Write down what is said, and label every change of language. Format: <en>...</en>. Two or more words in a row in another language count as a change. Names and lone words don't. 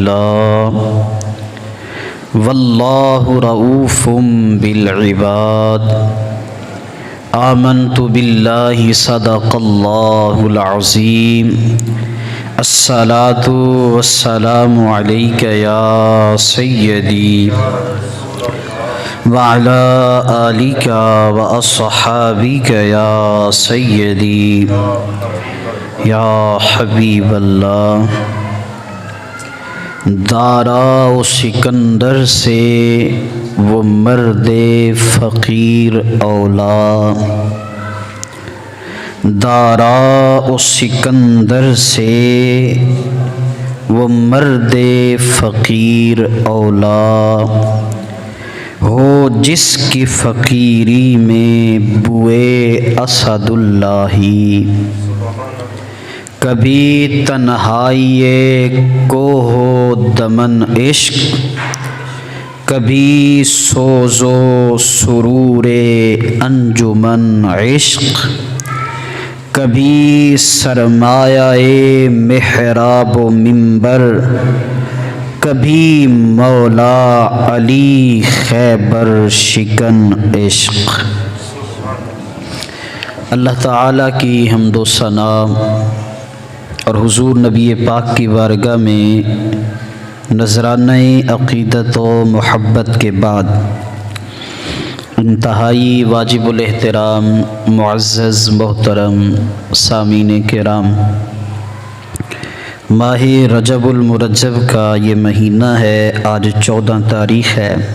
<ar>اللَّهِ وَاللَّهُ رَءُوفٌ بِالْعِبَادِ آمَنْتُ بِاللَّهِ صَدَقَ اللَّهُ الْعَظِيمُ الصَّلَاةُ وَالسَّلَامُ عَلَيْكَ يَا سَيِّدِي وَعَلَىٰ آلِكَ وَأَصْحَابِكَ يَا سَيِّدِي یا حبیب اللہ۔</ar> <ur>دارا و سکندر سے وہ مرد فقیر اولا، دارا و سکندر سے وہ مرد فقیر اولا، ہو جس کی فقیری میں بوئے اسد اللہ، کبھی تنہائی کوہ دمن عشق، کبھی سوز و سرور انجمن عشق، کبھی سرمایہ محراب و منبر، کبھی مولا علی خیبر شکن عشق۔ اللہ تعالیٰ کی حمد و ثنا اور حضور نبی پاک کی بارگاہ میں نذرانہ عقیدت و محبت کے بعد انتہائی واجب الاحترام معزز محترم سامعین کرام، ماہ رجب المرجب کا یہ مہینہ ہے، آج 14 تاریخ ہے۔</ur>